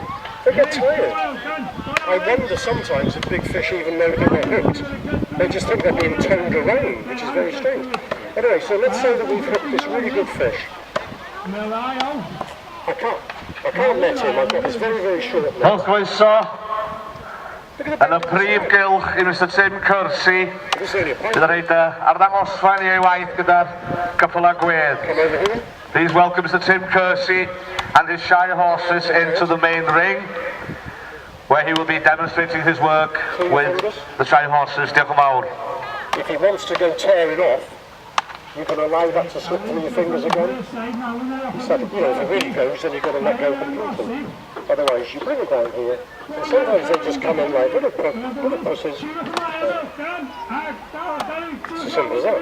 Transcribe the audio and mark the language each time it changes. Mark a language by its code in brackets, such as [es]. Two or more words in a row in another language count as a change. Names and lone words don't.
[en] They get tired. I wonder sometimes if big fish even know that they're hooked. They just think they're being towed around, which is very strange. Anyway, so let's say that we've hooked this really good fish. I can't let him, I've got this very, very short net. [cy] Yn y prif gylch i Mr Tim Kersey, bydd yn rhaid arddangosfa ni ei waith gyda'r ceffylau gwedd. [en] Please welcome Mr Tim Kersey and his shy horses into the main ring, where he will be demonstrating his work with the shy horses. [cy] Diolch yn fawr. [en] If he wants to go tearing off, you can allow that to slip through your fingers again. So, you know, if it really goes, then you've got to let go completely. Otherwise, you bring it down here, and sometimes they just come in like little pussies. It's as simple as that.